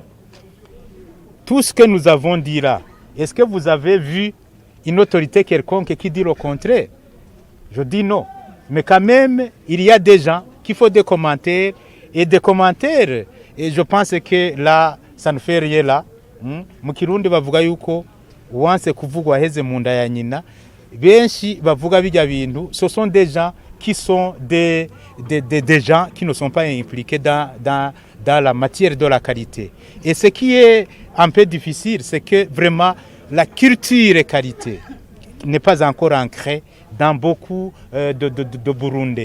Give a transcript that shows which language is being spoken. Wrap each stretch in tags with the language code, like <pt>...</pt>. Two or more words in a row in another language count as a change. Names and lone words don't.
<fr>Tout ce que nous avons dit là, est-ce que vous avez vu une autorité quelconque qui dit le contraire? Je dis non. Mais quand même, il y a des gens qui font des commentaires. Et des commentaires, et je pense que là, ça ne fait rien là.</fr> <rn>Mu Kirundi bavuga yuko uwanse kuvugwa heze mu nda ya nyina. Benshi bavuga bijya bintu.</rn> <fr>Ce sont des gens qui sont des gens qui ne sont pas impliqués dans la matière de la qualité. Et ce qui est un peu difficile, c'est que vraiment la culture et qualité n'est pas encore ancrée dans beaucoup de Burundais.</fr>